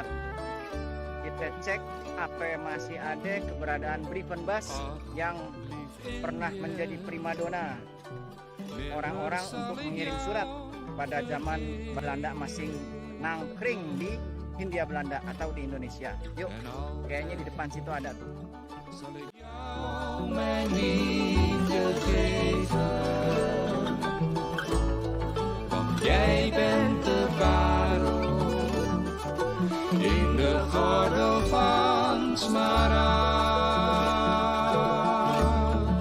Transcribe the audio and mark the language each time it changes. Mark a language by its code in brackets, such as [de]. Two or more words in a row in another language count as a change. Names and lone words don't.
[id] Kita cek apa masih ada keberadaan Briefenbus yang pernah menjadi primadona orang-orang untuk mengirim surat pada zaman Belanda masih nangkring di Hindia Belanda atau di Indonesia. Yuk, kayaknya di depan situ ada tuh. [nl] Mijn liefde geven, want jij bent de parel in de gordel van smaragd.